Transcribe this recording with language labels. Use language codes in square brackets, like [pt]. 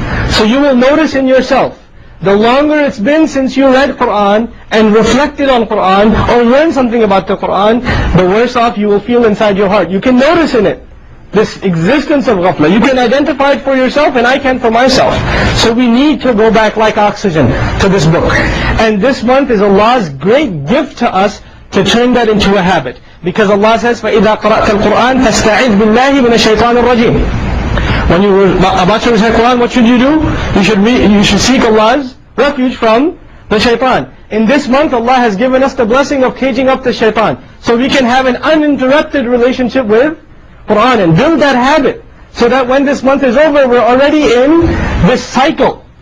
[en] So you will notice in yourself, the longer it's been since you read Qur'an and reflected on Qur'an or learned something about the Qur'an, the worse off you will feel inside your heart. You can notice in it this existence of ghafla. You can identify it for yourself and I can for myself. So we need to go back like oxygen to this book. And this month is Allah's great gift to us to turn that into a habit. Because Allah says, [ar] فَإِذَا قَرَأْتَ الْقُرْآنَ فَاسْتَعِذْ بِاللَّهِ مِنَ الشَّيْطَانِ الرَّجِيمِ. [en] When you were about to recite Qur'an, what should you do? You should seek Allah's refuge from the shaitan. In this month, Allah has given us the blessing of caging up the shaitan. So we can have an uninterrupted relationship with Qur'an and build that habit. So that when this month is over, we're already in this cycle.